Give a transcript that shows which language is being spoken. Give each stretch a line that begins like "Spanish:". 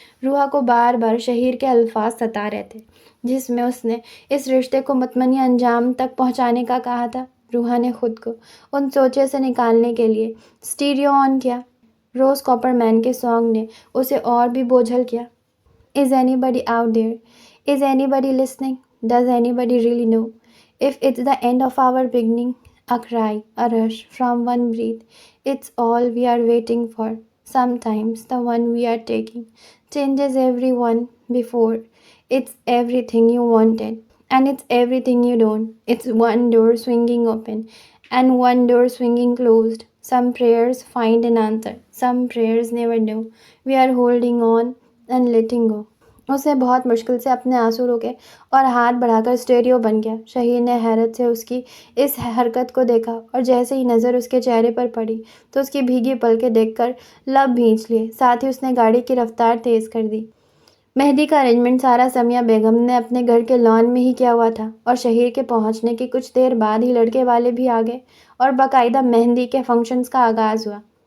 Urdu: روحا کو بار بار شہیر کے الفاظ ستا رہے تھے، جس میں اس نے اس رشتے کو مطمئن انجام تک پہنچانے کا کہا تھا۔ روحا نے خود کو ان سوچے سے نکالنے کے لیے اسٹیریو آن کیا۔ روز کاپر مین کے سانگ نے اسے اور بھی بوجھل کیا۔
English: Is anybody out there? Is anybody listening? Does anybody really know? If it's the end of our beginning, a cry, a rush from one breath, it's all we are waiting for. Sometimes the one we are taking changes everyone before. It's everything you wanted, and it's everything you don't. It's one door swinging open, and one door swinging closed. Some prayers find an answer, some prayers never do. We are holding on and letting go.
Urdu: اسے بہت مشکل سے اپنے آنسو روکے اور ہاتھ بڑھا کر اسٹیریو بن گیا۔ شہیر نے حیرت سے اس کی اس حرکت کو دیکھا اور جیسے ہی نظر اس کے چہرے پر پڑی تو اس کی بھیگی پلکیں دیکھ کر لب بھینچ لیے۔ ساتھ ہی اس نے گاڑی کی رفتار تیز کر دی۔ مہندی کا ارینجمنٹ سارا سمیہ بیگم نے اپنے گھر کے لان میں ہی کیا ہوا تھا اور شہیر کے پہنچنے کی کچھ دیر بعد ہی لڑکے والے بھی آ گئے اور باقاعدہ مہندی کے فنکشنز کا آغاز ہوا۔